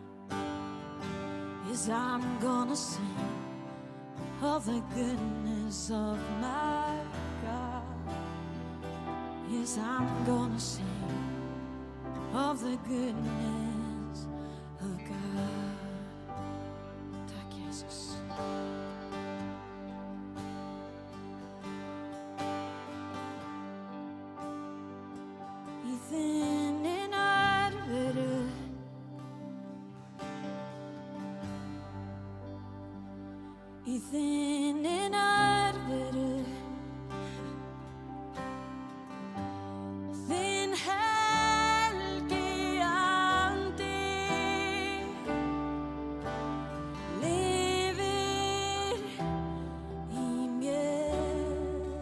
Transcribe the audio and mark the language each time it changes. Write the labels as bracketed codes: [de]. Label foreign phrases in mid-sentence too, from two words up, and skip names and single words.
[en] Yes, I'm gonna sing of the goodness of my God. Yes, I'm gonna sing of the goodness of God. [sv] Tack Jesus. [is] Í þinni nærveru Í þinni nærveru Þinn helgi andi lifir í mér.